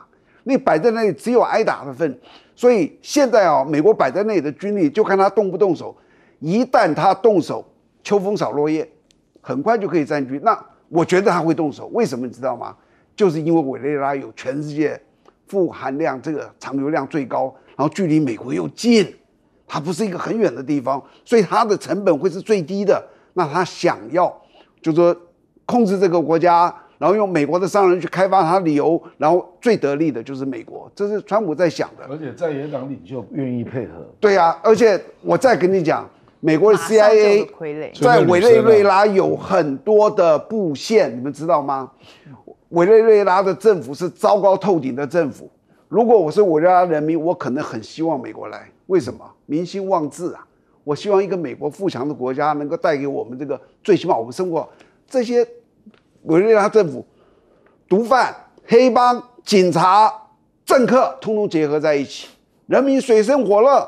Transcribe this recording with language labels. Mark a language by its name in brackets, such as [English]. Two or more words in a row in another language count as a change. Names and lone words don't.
[Chinese] 你擺在那裡只有挨打的份。所以現在啊，美國擺在那裡的軍力就看他動不動手。一旦他動手，秋風掃落葉，很快就可以佔據。那我覺得他會動手，為什麼你知道嗎？就是因為委內瑞拉有全世界富含量這個長油量最高，然後距離美國又近，它不是一個很遠的地方，所以它的成本會是最低的。那他想要就是說控制這個國家，然後用美國的商人去開發它的油，然後最得利的就是美國，這是川普在想的。而且在野黨領袖願意配合。對啊，而且我再跟你講。美國的 CIA 在委內瑞拉有很多的布線，你們知道嗎？委內瑞拉的政府是糟糕透頂的政府。如果我是委內瑞拉人民，我可能很希望美国來。為什麼？民心望治啊！我希望一個美國富強的國家能夠帶給我們這個，最起碼我們生活這些委內瑞拉政府，毒販、黑幫、警察、政客，通通結合在一起，人民水深火熱。